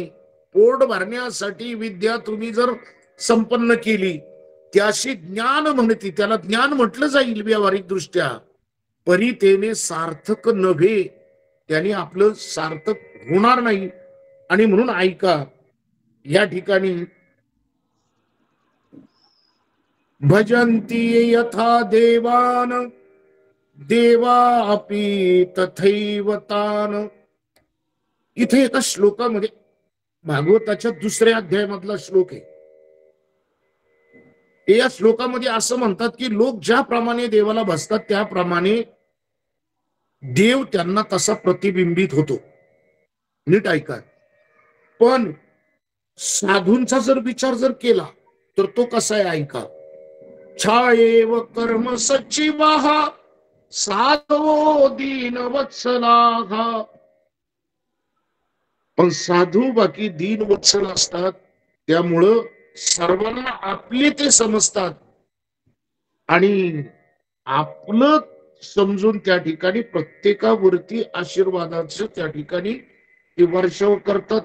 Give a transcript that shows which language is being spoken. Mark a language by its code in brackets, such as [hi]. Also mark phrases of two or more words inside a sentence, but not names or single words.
[mr] पोट भरण्यासाठी विद्या तुम्ही जर संपन्न केली त्याशी ज्ञान म्हणती, त्याला ज्ञान म्हटलं जाईल व्यावहारिक दृष्ट्या, परी तेने सार्थक नव्हे, त्याने आपलं सार्थक होणार नाही. आणि म्हणून ऐका, या ठिकाणी [sa] भजंती यथा देवान देवा अपि तथैव तान. [mr] इथे एका श्लोकामध्ये भागवताच्या 2ऱ्या अध्यायामधला श्लोक आहे. या श्लोकामध्ये असं म्हणतात की लोक ज्याप्रमाणे देवाला भजतात त्याप्रमाणे देव त्यांना तसा प्रतिबिंबित होतो. नीट ऐका. पण साधूंचा जर विचार जर केला तर तो कसा आहे ऐका. [sa] छायेव कर्म सचिवाः साधवो दीन वत्सलाः. [mr] पण साधू बाकी दीन वत्सल असतात, त्यामुळं सर्वांना आपले ते समजतात आणि आपलं समजून त्या ठिकाणी प्रत्येकावरती आशीर्वादाचं त्या ठिकाणी ते वर्षाव करतात.